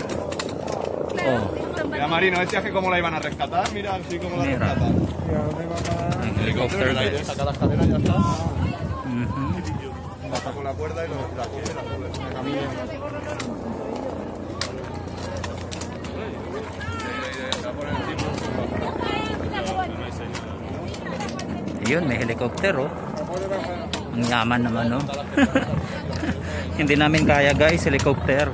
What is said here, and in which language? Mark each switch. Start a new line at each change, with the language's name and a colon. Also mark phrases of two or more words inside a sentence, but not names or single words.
Spanish: Oh. Mira Marino, decías que cómo la iban a rescatar, mira así como la rescatan. Hay helicóptero guys. Saca las cadenas y ya está. Baja con la cuerda y la quiere, la camilla.
Filipino: Ayun, may helicopter oh. Ang yaman naman oh. Hindi namin kaya guys, helicopter.